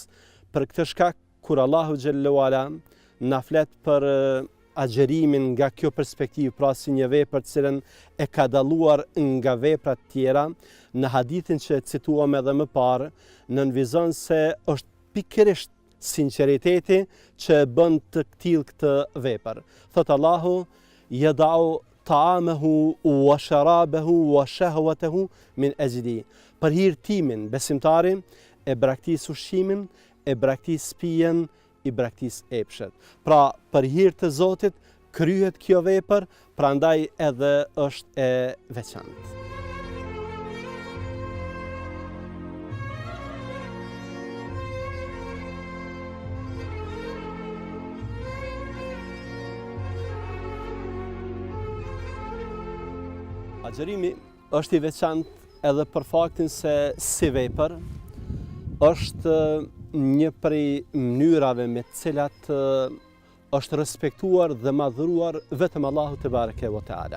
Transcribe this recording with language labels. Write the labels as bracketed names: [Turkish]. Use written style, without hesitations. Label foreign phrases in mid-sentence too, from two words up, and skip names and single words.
[Albanian] Për këtë shkak, kur [Arabic] الله جل وعلا [Albanian] na flet për agjerimin nga kjo perspektivë, pra si një vepër të cilën e ka dalluar nga veprat tjera, në hadithin që cituam edhe më parë, nënvizon se është pikërisht sinqeriteti që bën të tillë këtë vepër. Thot Allahu: [Arabic] "يدع طعامه وشرابه وشهوته من أجلي." [Albanian] Për hir timin, besimtari e braktis ushqimin, e braktis pijen, i braktis epshet. Pra, për hir të Zotit kryhet kjo vepër, prandaj edhe është e veçantë. Agjerimi është i veçantë edhe për faktin se si vepër është një prej mënyrave me të cilat është respektuar dhe madhëruar vetëm Allahu [Arabic] تبارك وتعالى.